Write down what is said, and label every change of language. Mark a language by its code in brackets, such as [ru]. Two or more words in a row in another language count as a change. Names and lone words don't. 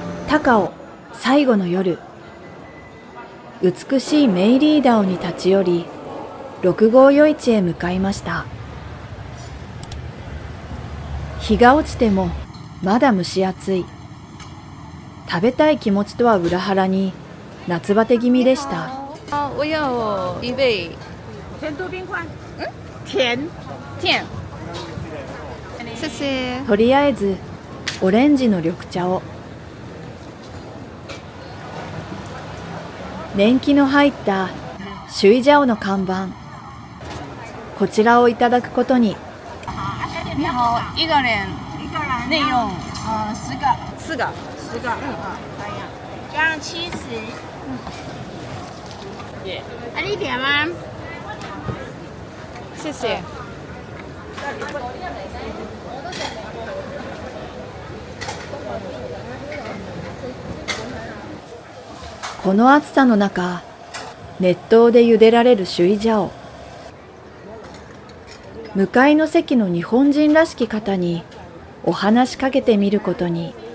[ja] 高尾最後の夜、美しいメイリーダオに立ち寄り、六郷夜市へ向かいました。日が落ちてもまだ蒸し暑い。食べたい気持ちとは裏腹に夏バテ気味でした。 [zh] 我要一杯甜度冰块。甜。谢谢。 [ja] とりあえずオレンジの緑茶を。年季の入ったシュイジャオの看板、こちらをいただくことに。 [zh] 你好，一个人内用10个，4个 10个，可以。这样70。你点吗？谢谢。 [ja] この暑さの中、熱湯で茹でられるシュイジャオ。向かいの席の日本人らしき方にお話しかけてみることに。